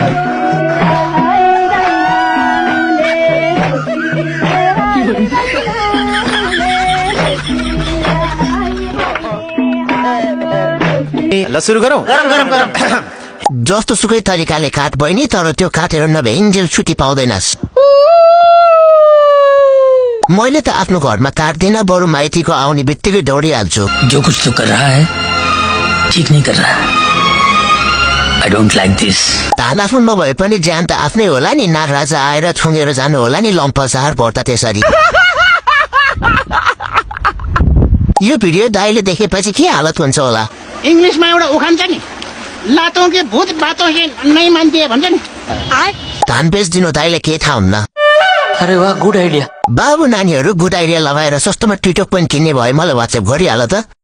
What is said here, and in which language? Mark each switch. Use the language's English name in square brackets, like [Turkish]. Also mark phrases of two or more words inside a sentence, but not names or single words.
[Nepali] ल सुरु गरौँ। जस्तो सुकै तरिकाले काट बहिनी, तर त्यो काटेर नभ्याइन्जेल छुट्टी पाउँदैनस्। मैले त आफ्नो घरमा काट्दिन, बरु माइतीको आउने बित्तिकै दौडिहाल्छु। [Hindi] जो कुछ तो कर रहा है ठीक नहीं कर रहा। [English] I don't like this. [Nepali] धान आफ्नो नभए पनि ज्यान त आफ्नै होला नि। नागराजा आएर ठुङ्गेर जानु होला नि लम्पसार पर्दा त्यसरी। यो भिडियो दाइले देखेपछि के हालत हुन्छ होला। इंग्लिशमा एउटा उखान छ नि, [Hindi] लातों के भूत बातों के नहीं [Nepali] मान्थे भन्छ नि। धान बेच्दिनु दाइले के थाहा हुन्न। अरे वाह [English] good idea. [Nepali] बाबु नानीहरू [English] good idea [Nepali] लगाएर सस्तोमा टिकटक पनि किन्ने भए मलाई वाट्सएप गरिहाल त।